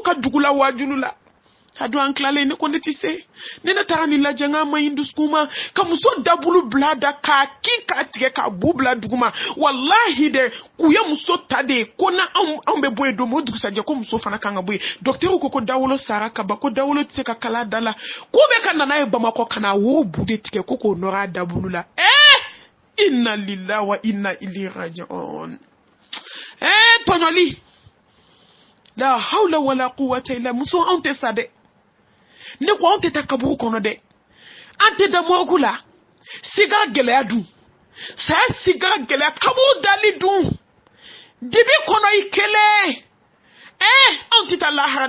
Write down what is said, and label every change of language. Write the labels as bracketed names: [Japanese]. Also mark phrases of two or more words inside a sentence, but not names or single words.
[Bambara] ka dugu la wajulu la a don an tilalen ne ko ne tɛ se ne taara nin lajɛ n k'a ma ɲi dusukun ma ka muso dabulu bila da k'a kin k'a tigɛ k'a bu bila dugu ma wallahi dɛ k'u ye muso ta de ko na anw bɛ bɔ yen don o dugusajɛ ko muso fana kan ka bɔ yen docteur ko dawolo sara ka ban ko dawolo tɛ se ka kala da la k'u bɛ ka nana ye Bamakɔ ka na woro bu de tigɛ ko k'o nɔrɔ a dabulu la [Arabic] إنا لله وإنا إليه راجعون [Bambara] tɔɲɔli [Arabic] لا حول ولا قوة إلا [Bambara] muso anw tɛ sa dɛ ne ko anw tɛ taa kaburu kɔnɔ dɛ an tɛ da morgue la siga gɛlɛya dun saya siga gɛlɛya kaburu dali dun dibi kɔnɔ i kelen anw tɛ taa lahara